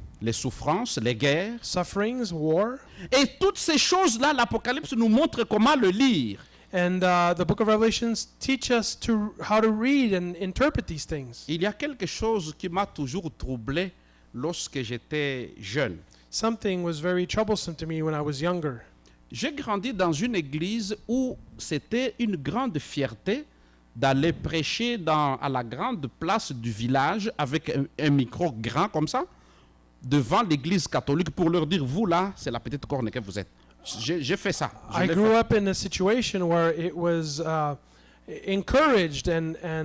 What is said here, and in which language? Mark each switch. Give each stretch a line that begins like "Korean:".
French: les souffrances, les guerres.
English: sufferings, war.
French: Et toutes ces choses-là, l'Apocalypse nous montre comment le lire.
English: And the book of Revelations teach us how to read and interpret these things.
French: Il y a quelque chose qui m'a toujours troublé lorsque j'étais jeune.
English: Something was very troublesome to me when I was younger.
French: J'ai grandi dans une église où c'était une grande fierté d'aller prêcher à la grande place du village avec un micro grand comme ça, devant l'église catholique pour leur dire, vous là, c'est la petite corne que vous êtes. J'ai fait ça. Je
English: I
French: l'ai
English: grew
French: fait.
English: up in a situation where it was encouraged and